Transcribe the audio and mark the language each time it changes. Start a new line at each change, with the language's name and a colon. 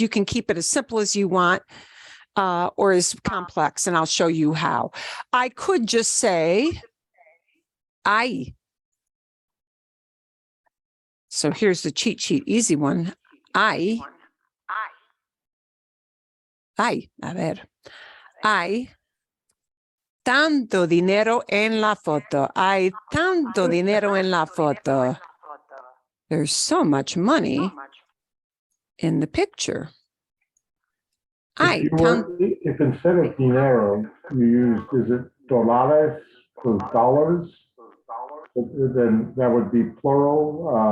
English: You can keep it as simple as you want, or as complex, and I'll show you how. I could just say, ay. So here's the cheat sheet, easy one. Ay.
Spanish: A ver. Hay tanto dinero en la foto. Hay tanto dinero en la foto.
English: There's so much money in the picture. If instead of dinero, you used, is it dólares for dollars? Then that would be plural.